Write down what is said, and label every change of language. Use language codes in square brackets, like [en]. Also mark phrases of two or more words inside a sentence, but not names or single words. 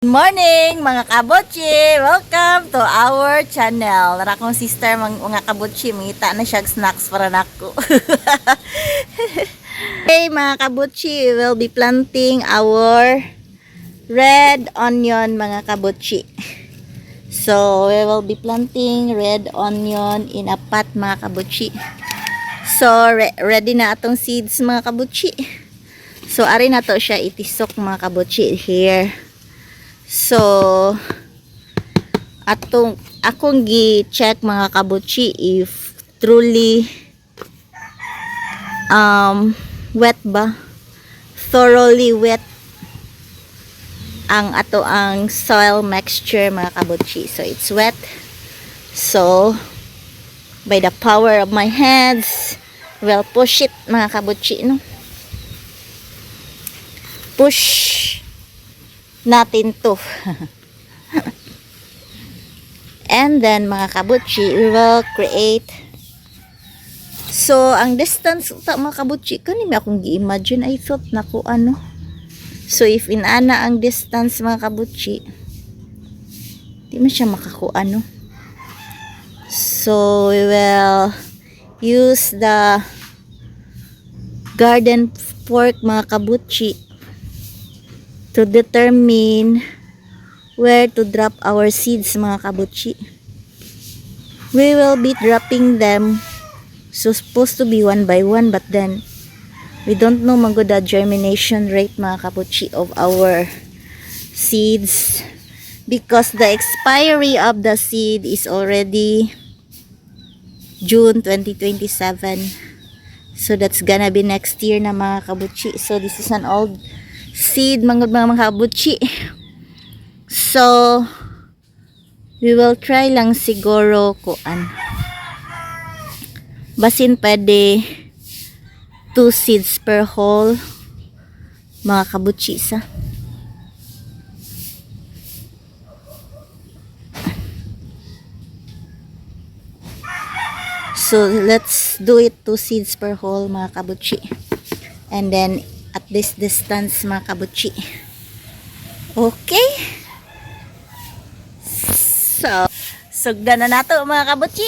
[en] Good morning [ceb] mga kabotchi! [en] Welcome to our channel. [ceb] Nara kong sister mga kabotchi, mangita na siya snacks para nako. Hey mga kabotchi, [en] we will be planting our red onion [ceb] mga kabotchi. [en] So we will be planting red onion in a pot [ceb] mga kabotchi. So ready na atong seeds mga kabotchi. So ari na to siya itisok mga kabotchi here. So akong gi-check mga kabutchi [en] if truly wet [ceb] ba, [en] thoroughly wet [ceb] ang [en] soil mixture [ceb] mga kabutchi. [en] So it's wet. So by the power of my hands, we'll push it [ceb] mga kabutchi, [en] no? [tl] Push natin to. [en] And then [ceb] mga kabutchi, [en] we will create. [ceb] So ang distance ta mga kabutchi kanimi akong gi-imagine, [en] I thought [ceb] nako ano. So if inana ang distance mga kabutchi, di man siya makakuha no. [en] So we will use the garden fork [ceb] mga kabutchi [en] to determine where to drop our seeds [ceb] mga kabutchi. [en] We will be dropping them, so supposed to be one by one, but then we don't know the germination rate [ceb] mga kabutchi [en] of our seeds because the expiry of the seed is already June 2027. So that's gonna be next year [ceb] na mga kabutchi. [en] So this is an old seed [ceb] mga kabutchi. So [en] we will try [ceb] lang siguro kuan, basin pwede [en] 2 seeds per hole [ceb] mga kabutchi sa. [en] So let's do it 2 seeds per hole [ceb] mga kabutchi, [en] and then at this distance [ceb] mga kabutchi. Okay, so sugda na nato mga kabutchi.